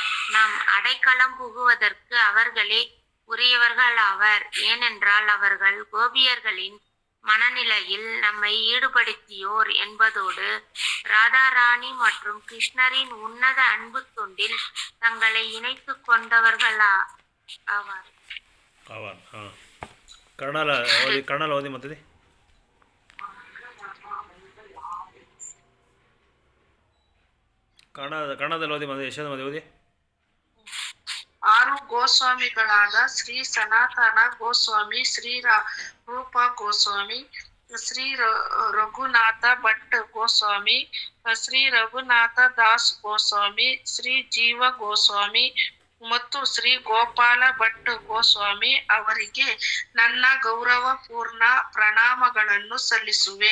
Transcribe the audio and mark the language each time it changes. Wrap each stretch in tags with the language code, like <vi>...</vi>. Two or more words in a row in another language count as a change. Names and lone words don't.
<ta>நாம் அடைக்கலம் புகுவதற்கு அவர்களே உரியவர்களாவர். ஏனென்றால் அவர்கள் கோபியர்களின் மனநிலையில் நம்மை ஈடுபடுத்தியோர் என்பதோடு ராதாராணி மற்றும் கிருஷ்ணரின் உன்னத அன்பு தொண்டில் தங்களை இணைத்து கொண்டவர்கள் ஆவார்.</ta> <kn>ಕನ್ನಡ ಓದಿ ಮತ್ತದೆ. ಕನ್ನಡದಲ್ಲಿ ಓದಿ ಮತ್ತೆ ಯಶೋದ ಮದುವೆ ಓದಿ. 6 ಗೋಸ್ವಾಮಿಗಳಾದ ಶ್ರೀ ಸನಾತನ ಗೋಸ್ವಾಮಿ, ಶ್ರೀ ರೂಪ ಗೋಸ್ವಾಮಿ, ಶ್ರೀ ರಘುನಾಥ ಭಟ್ ಗೋಸ್ವಾಮಿ, ಶ್ರೀ ರಘುನಾಥ ದಾಸ್ ಗೋಸ್ವಾಮಿ, ಶ್ರೀ ಜೀವ ಗೋಸ್ವಾಮಿ ಮತ್ತು ಶ್ರೀ ಗೋಪಾಲ ಭಟ್ ಗೋಸ್ವಾಮಿ ಅವರಿಗೆ ನನ್ನ ಗೌರವಪೂರ್ಣ ಪ್ರಣಾಮಗಳನ್ನು ಸಲ್ಲಿಸುವೆ.</kn>